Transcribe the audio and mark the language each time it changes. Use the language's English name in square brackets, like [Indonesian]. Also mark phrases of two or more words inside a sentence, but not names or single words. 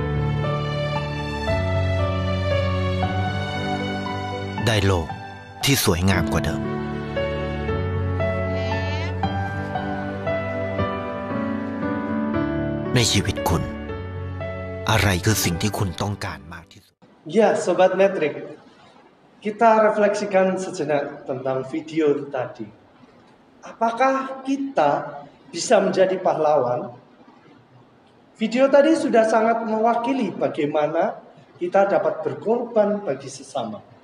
[Thai] ได้โลกที่สวยงามกว่าเดิม ในชีวิตคุณ อะไรคือสิ่งที่คุณต้องการมากที่สุด [Indonesian] Ya, Sobat Metrik, kita refleksikan sejenak tentang video tadi. Apakah kita bisa menjadi pahlawan? Video tadi sudah sangat mewakili bagaimana kita dapat berkorban bagi sesama.